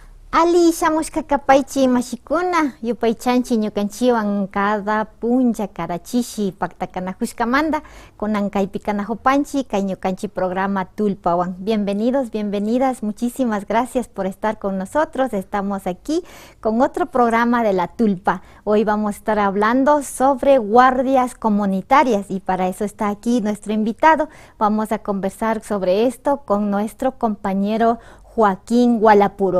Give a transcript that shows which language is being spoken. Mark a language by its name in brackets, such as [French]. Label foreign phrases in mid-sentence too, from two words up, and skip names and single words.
[Quechua] Ali shamushkakapaychi mashikuna yupaychanchi ñukanchiwan cada puncha karachishi paktakanajushkamanta kunan kaypi kanajupanchi kay ñukanchi programa Tulpawan. [Spanish] Bienvenidos, bienvenidas, muchísimas gracias por estar con nosotros. Estamos aquí con otro programa de la Tulpa. Hoy vamos a estar hablando sobre guardias comunitarias y para eso está aquí nuestro invitado. Vamos a conversar sobre esto con nuestro compañero Joaquín Gualapuro.